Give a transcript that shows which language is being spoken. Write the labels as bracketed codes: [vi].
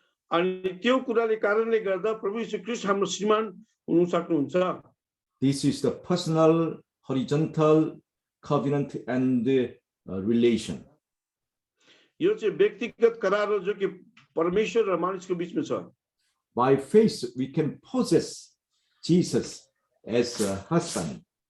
[ne] अनि त्यो कुराले कारणले गर्दा प्रभु यीशु ख्रीष्ट हाम्रो श्रीमान हुन सक्नुहुन्छ। [en] This is the personal horizontal covenant and relation. [ne] यो चाहिँ व्यक्तिगत करार हो जो कि परमेश्वर र मानिसको बीचमा छ। [en] By faith, we can possess Jesus as a husband.